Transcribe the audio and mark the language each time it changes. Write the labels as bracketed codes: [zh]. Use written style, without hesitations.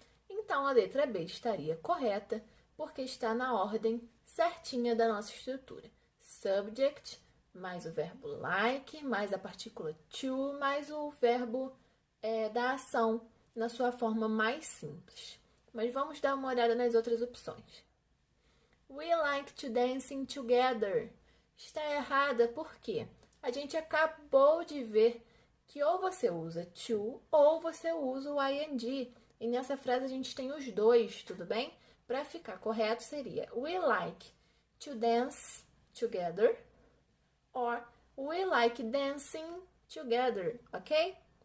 [pt] Então a letra B estaria correta, porque está na ordem certinha da nossa estrutura. Subject, mais o verbo like, mais a partícula to, mais o verbo da ação na sua forma mais simples. Mas vamos dar uma olhada nas outras opções. [en] We like to dancing together. [pt] Está errada porque a gente acabou de ver que ou você usa to ou você usa o ing. E nessa frase a gente tem os dois, tudo bem? Para ficar correto seria [en] we like to dance together or we like dancing together, ok?